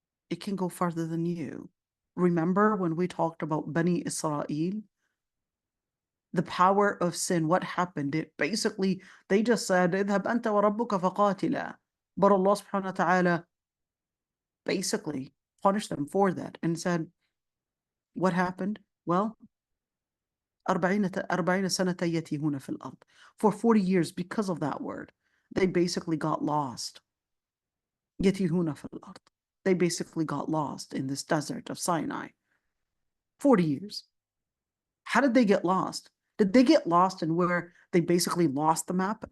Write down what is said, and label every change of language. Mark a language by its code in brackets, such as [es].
[en] It can go farther than you. Remember when we talked about Bani Israel? The power of sin, what happened? It basically, they just said, [ar] اذهب أنت وربك فقاتلا. [en] But Allah subhanahu wa ta'ala basically punished them for that and said, what happened? [ar] Well, 40 سنة يتيهون في الأرض. [en] For 40 years, because of that word, they basically got lost. [ar] يتيهون في الأرض. [en] They basically got lost in this desert of Sinai. 40 years. How did they get lost? Did they get lost in where they basically lost the map?